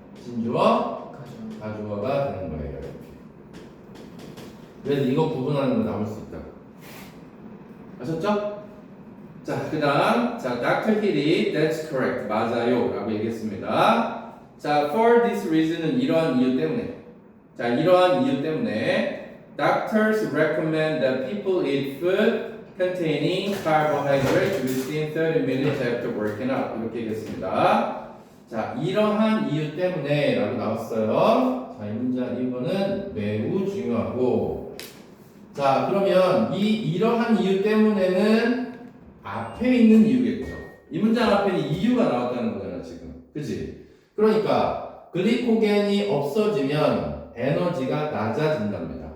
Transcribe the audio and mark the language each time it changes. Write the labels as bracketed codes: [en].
[ko] 진주어, 가주어가 되는 거예요. 이렇게. 그래서 이거 구분하는 거 나올 수 있다. 아셨죠? 자, 그 다음, 자, Dr. Hitty, [en] that's correct. [ko] 맞아요. 라고 얘기했습니다. 자, [en] for this reason [ko] 은 이러한 이유 때문에. 자, 이러한 이유 때문에 [en] doctors recommend that people eat food containing carbohydrates within 30 minutes after working out. [ko] 이렇게 얘기했습니다. 자, 이러한 이유 때문에 라고 나왔어요. 자, 이 문장, 이거는 매우 중요하고. 자, 그러면 이러한 이유 때문에는 앞에 있는 이유겠죠. 이 문장 앞에는 이유가 나왔다는 거잖아, 지금. 그치? 그러니까, 글리코겐이 없어지면 에너지가 낮아진답니다.